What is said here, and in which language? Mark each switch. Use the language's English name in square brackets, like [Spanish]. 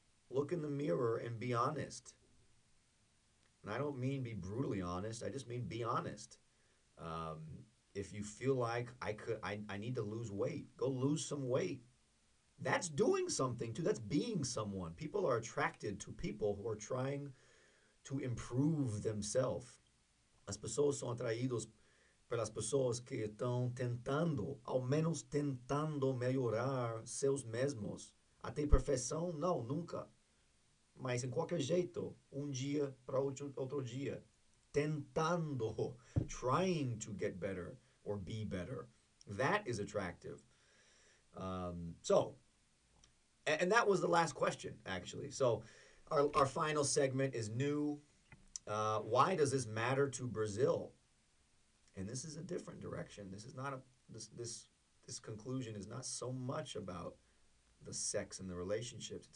[English] Look in the mirror and be honest. And I don't mean be brutally honest, I just mean be honest. Um, if you feel like I need to lose weight, go lose some weight. That's doing something too. That's being someone. People are attracted to people who are trying to improve themselves. [Portuguese] As pessoas são atraídas pelas pessoas que estão tentando, ao menos tentando melhorar seus mesmos. Até perfeição? Não, nunca. Mas em qualquer jeito, um dia para outro dia, tentando, [English] trying to get better or be better. That is attractive. So, and that was the last question, actually. So, our final segment is new. Why does this matter to Brazil? And this is a different direction. This is not a this conclusion is not so much about the sex and the relationships.